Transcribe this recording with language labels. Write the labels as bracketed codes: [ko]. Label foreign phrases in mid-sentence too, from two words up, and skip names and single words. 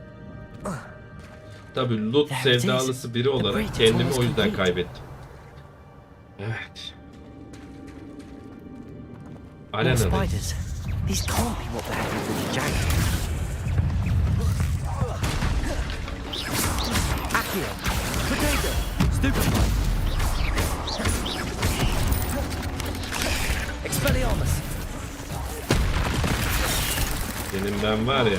[tr] Tabii loot sevdalısı biri olarak kendimi o yüzden kaybettim. Evet. [en] More [tr] Arenada. [en] spiders. These can't be what they're heading for the jacket. [tr] Accio. Potato. Stupefy. Expelliarmus. Benim ben var ya.